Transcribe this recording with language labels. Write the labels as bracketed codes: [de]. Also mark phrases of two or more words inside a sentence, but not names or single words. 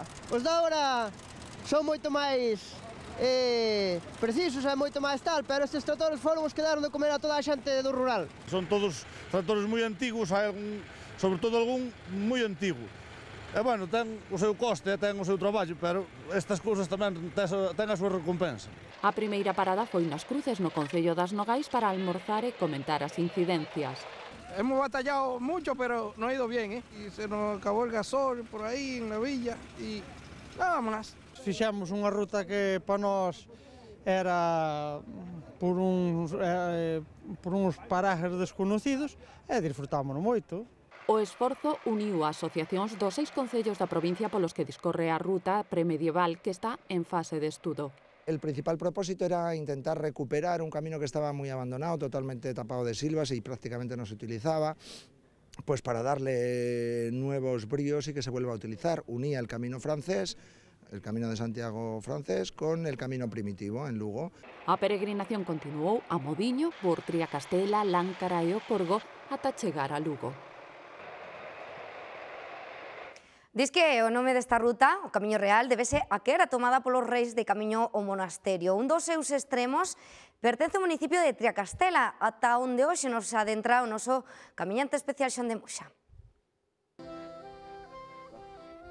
[gl] Os de agora son moito máis precisos e moito máis tal, pero estes tractores foron os que daron de comer a toda a xente do rural. Son todos tractores moi antigos, hai sobre todo algún moi antigo. E, bueno, ten o seu coste, ten o seu traballo, pero estas cousas tamén ten a súa recompensa. A primeira parada foi nas Cruces, no Concello das Nogais, para almorzar e comentar as incidencias. [es] Hemos batallado mucho, pero no ha ido bien, Y se nos acabó el gasol por aí, en la villa, y vámonos. [gl] Fixemos unha ruta que para nós era por uns [es] parajes desconocidos [gl] e disfrutámonos moito. O esforzo uniu a asociacións dos 6 concellos da provincia polos que discorre a ruta premedieval que está en fase de estudo. [es] El principal propósito era intentar recuperar un camino que estaba muy abandonado, totalmente tapado de silvas y prácticamente no se utilizaba, pues para darle nuevos bríos y que se vuelva a utilizar. Unía el camino francés, el Camino de Santiago francés, con el camino primitivo en Lugo. [gl] A peregrinación continuou a Modiño, por Triacastela, Láncara e o Corgo ata chegar a Lugo. Diz que o nome desta ruta, o Camiño Real, debese a que era tomada polos reis de camiño ao monasterio. Un dos seus extremos pertence ao municipio de Triacastela, ata onde hoxe nos adentra o noso camiñante especial Xan de Moxa.